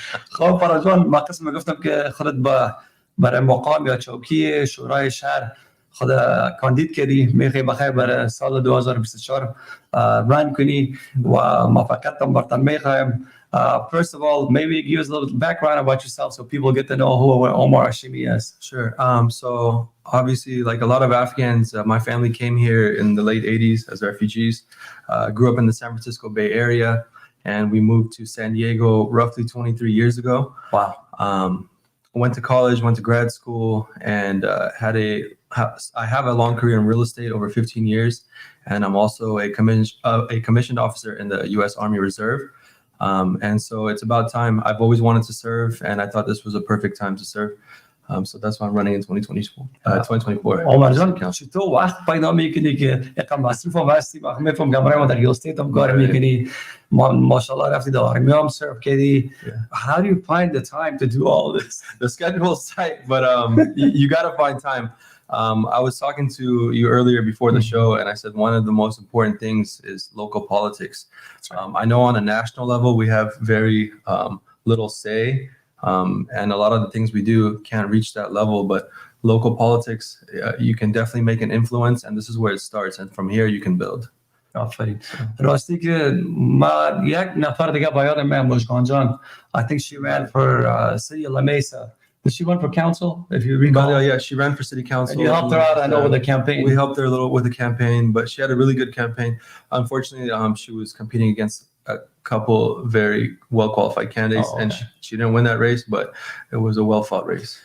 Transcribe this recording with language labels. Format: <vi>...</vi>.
<fa>خب فراجان، ما قسم گفتم که خودت برای مقام یا چوکی شورای شهر خود کاندید کردی، میخوای بخیر برای سال 2024 رن کنی و موفقیت هم برتن میخوایم.</fa> <en>First of all, maybe give us a little background about yourself so people get to know who Omar Hashimi is. Sure. So obviously, like a lot of Afghans, my family came here in the late 80s as refugees, grew up in the San Francisco Bay Area, and we moved to San Diego roughly 23 years ago. Wow. Went to college, went to grad school, and I have a long career in real estate, over 15 years, and I'm also a commissioned officer in the U.S. Army Reserve. And so it's about time. I've always wanted to serve, and I thought this was a perfect time to serve. So that's why I'm running in 2024.</en> <fa>عمر جان، چطور وقت پیدا میکنی که یکم مصروف هم هستی؟ وقت میفهم گمره ما در ریل استیت هم کار میکنی، ماشاءالله رفتی در آرمی هم سرو کردی.</fa> <en>How do you find the time to do all this? The schedule's tight, but you got to find time. I was talking to you earlier before the show, and I said one of the most important things is local politics. I know on a national level we have very little say, and a lot of the things we do can't reach that level, but local politics, you can definitely make an influence, and this is where it starts, and from here you can build.</en> <fa>آفرین. راستی که ما یک نفر دیگه با یادم مشکان جان.</fa> <en>I think she ran for city of La Mesa. Did she run for council? If you recall, yeah, she ran for city council. And you helped her out, I know, with the campaign. We helped her a little with the campaign, but she had a really good campaign. Unfortunately, she was competing against a couple very well-qualified candidates, and she didn't win that race, but it was a well-fought race.</en>